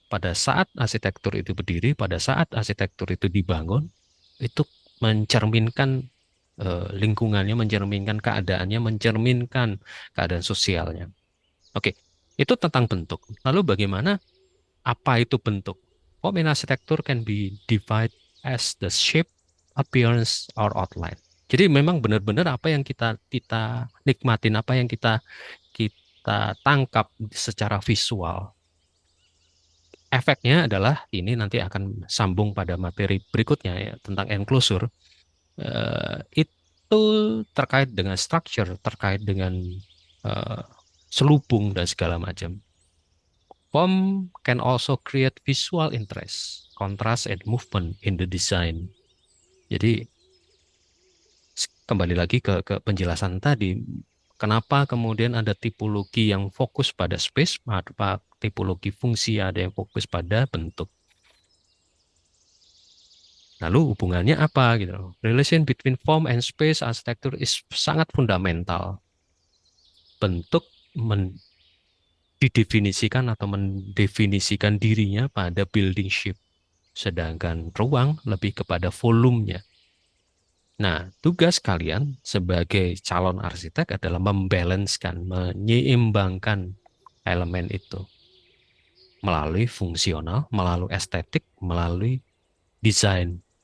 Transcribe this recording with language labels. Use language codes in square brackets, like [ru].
[id] Pada saat arsitektur itu berdiri, pada saat arsitektur itu dibangun, itu mencerminkan lingkungannya, mencerminkan keadaannya, mencerminkan keadaan sosialnya. Oke, itu tentang bentuk. Lalu bagaimana, apa itu bentuk? [en] Form in architecture can be divided as the shape, appearance, or outline. [id] Jadi memang benar-benar apa yang kita nikmatin, apa yang kita tangkap secara visual. Efeknya adalah ini nanti akan sambung pada materi berikutnya ya, tentang enclosure. Itu terkait dengan structure, terkait dengan eh, selubung dan segala macam. [en] Form can also create visual interest, contrast, and movement in the design. [id] Jadi kembali lagi ke penjelasan tadi, kenapa kemudian ada tipologi yang fokus pada space, ada tipologi fungsi, ada yang fokus pada bentuk. Lalu hubungannya apa gitu loh. [en] Relation between form and space architecture is [id] sangat [en] fundamental. [id] Bentuk didefinisikan atau mendefinisikan dirinya pada building shape, sedangkan ruang lebih kepada volumenya. Nah, tugas kalian sebagai calon arsitek adalah membalancekan, menyeimbangkan elemen itu melalui fungsional, melalui estetik, melalui desain.